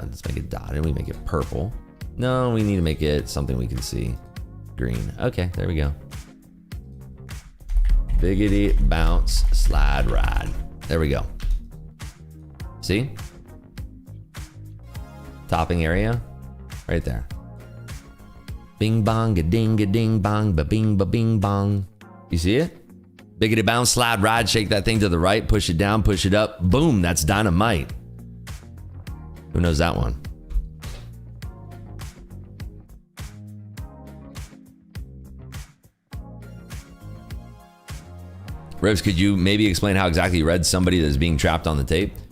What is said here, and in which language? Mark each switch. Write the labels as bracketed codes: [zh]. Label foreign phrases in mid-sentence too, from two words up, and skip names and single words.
[en] Let's make it dotted, we make it purple. No, we need to make it something we can see. Green. Okay, there we go. Biggity bounce slide ride. There we go. See? Topping area right there. Bing bong, a ding, a ding bong, ba bing, ba bing bong. You see it? Biggity bounce slide ride, shake that thing to the right, push it down, push it up. Boom, that's dynamite. Who knows that one? Ribs, could you maybe explain how exactly you read somebody that's being trapped on the tape?